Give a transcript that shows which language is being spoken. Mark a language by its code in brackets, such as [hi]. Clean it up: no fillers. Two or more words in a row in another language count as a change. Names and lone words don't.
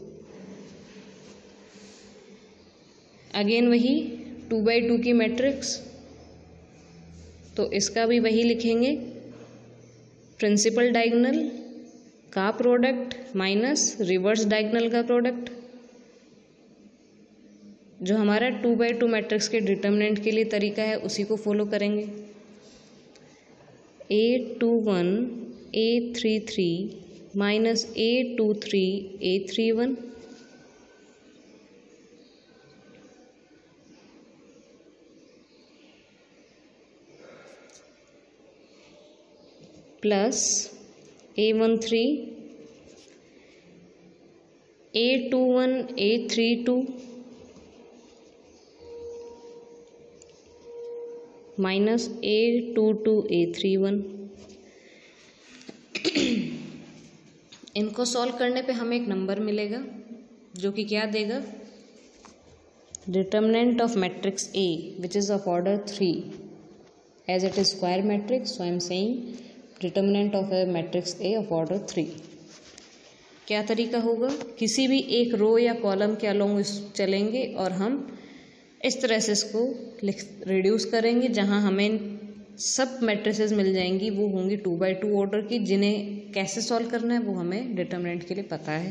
[hi] अगेन वही 2x2 की मैट्रिक्स, तो इसका भी वही लिखेंगे, [en] principal diagonal [hi] का प्रोडक्ट माइनस [en] reverse diagonal [hi] का प्रोडक्ट। जो हमारा 2x2 मैट्रिक्स के डिटर्मिनेंट के लिए तरीका है उसी को फॉलो करेंगे। A21 A33 माइनस A23 A31 प्लस A13 A21 A32 माइनस A22 A31। इनको सॉल्व करने पे हमें एक नंबर मिलेगा जो कि क्या देगा, [en] determinant of matrix A which is of order 3 as it is square matrix, so I am saying determinant of a matrix A of order 3। [hi] क्या तरीका होगा, किसी भी एक रो या कॉलम के अलोंग चलेंगे और हम इस तरह से इसको रिड्यूस करेंगे, जहां हमें सब मैट्रिसेस मिल जाएंगी, वो होंगी 2x2 ऑर्डर की, जिन्हें कैसे सॉल्व करना है वो हमें डिटर्मिनेंट के लिए पता है।